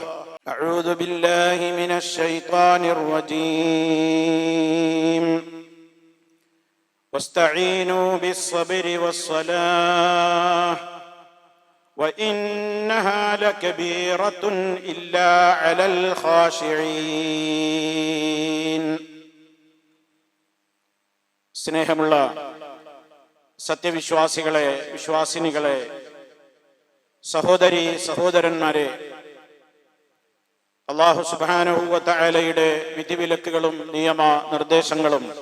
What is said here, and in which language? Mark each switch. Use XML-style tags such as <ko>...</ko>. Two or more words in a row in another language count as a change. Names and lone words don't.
<ar>أعوذ بالله من الشيطان الرجيم. واستعينوا بالصبر والصلاة وإنها لكبيرة إلا على الخاشعين.</ar> <ml>സ്നേഹമുള്ള സത്യവിശ്വാസികളെ, വിശ്വാസിനികളെ, സഹോദരീ സഹോദരന്മാരെ, അല്ലാഹു സുബ്ഹാനഹു വ തആലയുടെ വിധിവിലക്കുകളും നിയമ നിർദ്ദേശങ്ങളും</ml>